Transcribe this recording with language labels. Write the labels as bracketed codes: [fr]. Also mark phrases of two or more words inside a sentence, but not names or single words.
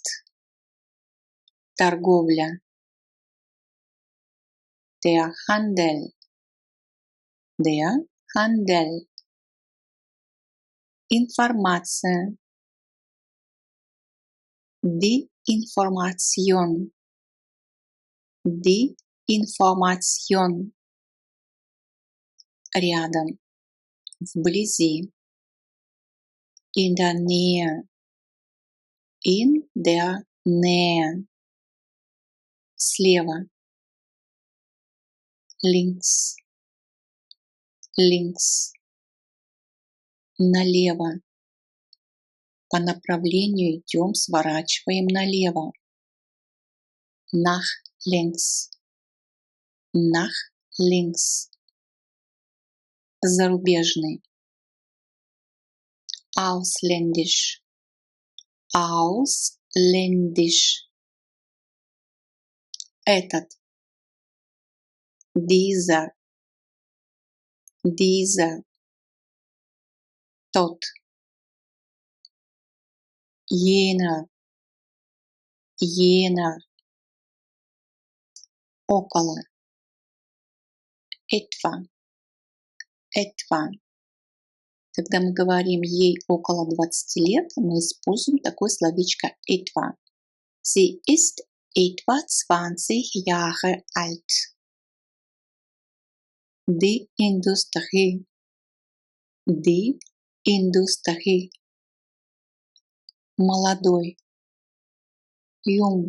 [de] Торговля. Der Handel. Der Handel. Информация. Die Information. Die Information. [ru] Рядом. Вблизи. [de] In der Nähe. In der Nähe. Слева. Links. Links. [ru] Налево. По направлению идем, сворачиваем налево. [de] Nach links. Nach links. Зарубежный. Ausländisch. Ausländisch. Этот. Dieser. Dieser. Тот. Jener. Jener. Около. Etwa. Etwa. [ru] Когда мы говорим ей около 20 лет, мы используем такое словечко etwa. [de] Sie ist etwa 20 Jahre alt. Die Industrie. Die Industrie. Молодой. Jung.